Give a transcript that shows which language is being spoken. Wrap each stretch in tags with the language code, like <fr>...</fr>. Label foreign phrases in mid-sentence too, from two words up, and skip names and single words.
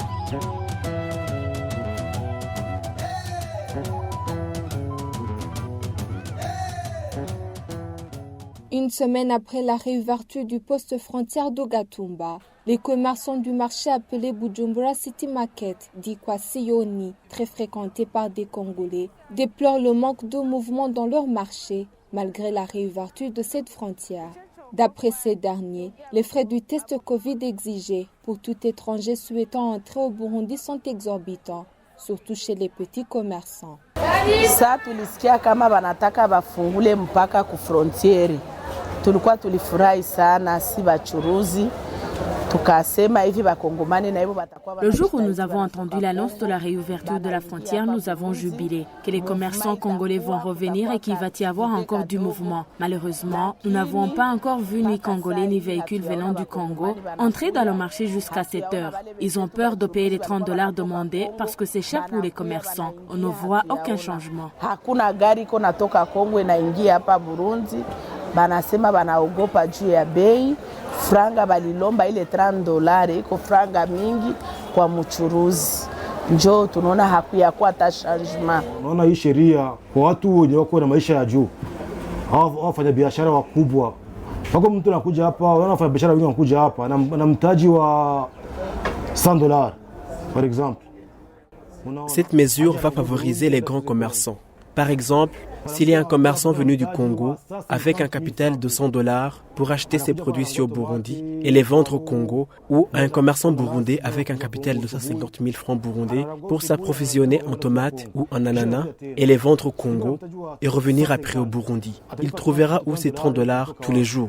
<fr>Une semaine après la réouverture du poste frontière d'Ogatumba, les commerçants du marché appelé Bujumbura City Market, dit Kwasiyoni, très fréquenté par des Congolais, déplorent le manque de mouvement dans leur marché, malgré la réouverture de cette frontière. D'après ces derniers, les frais du test Covid exigés pour tout étranger souhaitant entrer au Burundi sont exorbitants, surtout chez les petits commerçants.</fr> <sw>Sasa tulisikia kama wanataka bafungule mpaka ku frontiere. Tulikuwa tulifurahi sana si bachuruzi.</sw> <fr>Le jour où nous avons entendu l'annonce de la réouverture de la frontière, nous avons jubilé que les commerçants congolais vont revenir et qu'il va y avoir encore du mouvement. Malheureusement, nous n'avons pas encore vu ni Congolais ni véhicules venant du Congo entrer dans le marché jusqu'à 7 heures. Ils ont peur de payer les $30 demandés parce que c'est cher pour les commerçants. On ne voit aucun changement.</fr> <sw>Banasema banaogopa juu ya bei, franga balilomba ile $30 iko franga mingi kwa mchuruzi. Njoo tunaona hakuyakuwa hata changement. Naona hii sheria kwa watu wenye wako na maisha ya juu. Hao wafanya biashara wakubwa. Wako mtu anakuja hapa, wanafanya biashara wengi wanakuja hapa na mtaji wa $100</sw> <fr>par exemple. Cette mesure va favoriser les grands commerçants. Par exemple, s'il y a un commerçant venu du Congo avec un capital de $100 pour acheter ses produits au Burundi et les vendre au Congo, ou un commerçant burundais avec un capital de 150 000 francs burundais pour s'approvisionner en tomates ou en ananas et les vendre au Congo et revenir après au Burundi, il trouvera où ces $30 tous les jours.</fr>